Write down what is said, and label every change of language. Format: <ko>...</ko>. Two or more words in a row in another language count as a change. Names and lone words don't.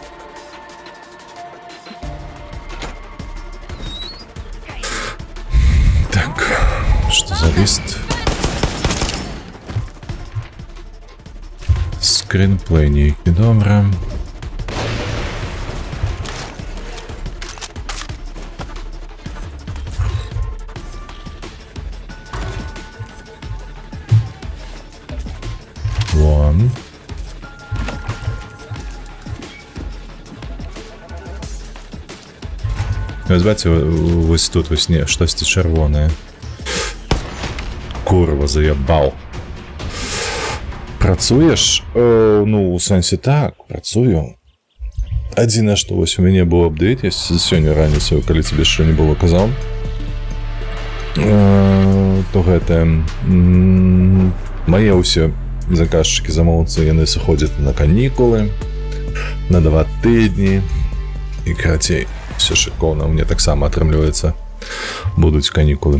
<be>Што за ліст? Скринплей нейкі, добра. Вон.</be> <uk>Ось бачите, ось тут ось не,</uk> <be>штосьці чырвонае. Курва, заебал. Працуеш? Ну, у сэнсе так, працую. Адзінае, што вось у мяне быў апдейт, я сёння раніцаю, калі цябе яшчэ не было казаў, то гэта мае ўсе заказчыкі, замоўцы, яны сыходзяць на канікулы, на 2 тыдні, і карацей, все шыкоўна, мне таксама атрымліваецца, будуць канікулы.</be>